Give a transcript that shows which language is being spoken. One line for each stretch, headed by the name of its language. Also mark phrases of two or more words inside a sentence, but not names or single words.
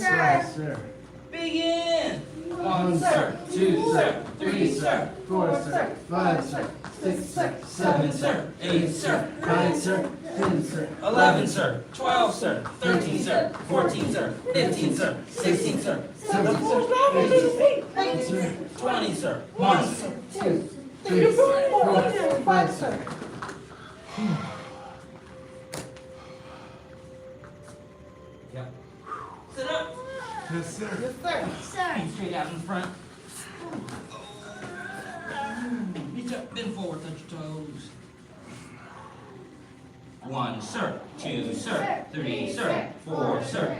English: Sir. Begin. One, sir. Two, sir. Three, sir. Four, sir. Five, sir. Six, sir. 7, sir. 8, sir. 9, sir. 10, sir. 11, sir. 12, sir. 13, sir. 14, sir. 15, sir. 16, sir. 17, sir. 18, sir. 20, sir. 1, sir. 2, 3, 4, 5, sir. Yep. Sit up. Yes, sir. sir. Feet straight out in front. Reach up, bend forward, touch your toes. 1, sir. 2, sir. 3, sir. 4, sir.